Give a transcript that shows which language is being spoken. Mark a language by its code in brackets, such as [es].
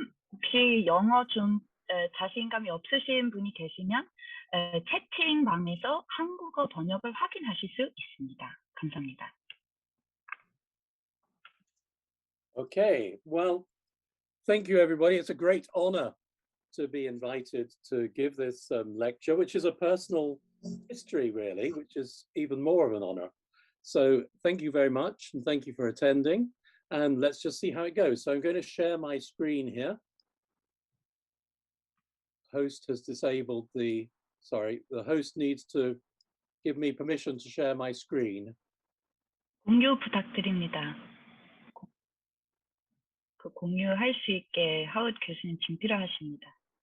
[ko] 혹시 영어 좀 자신감이 없으신 분이 계시면 채팅방에서 한국어 번역을 확인하실 수 있습니다. 감사합니다. [en] Okay, well, thank you everybody. It's a great honor to be invited to give this lecture, which is a personal history really, which is even more of an honor. So thank you very much and thank you for attending. And let's just see how it goes. So I'm going to share my screen here. Host has disabled the host needs to give me permission to share my screen. [ko] 공유 부탁드립니다. 그 공유할 수 있게 하우드 교수님 지금 필요하십니다.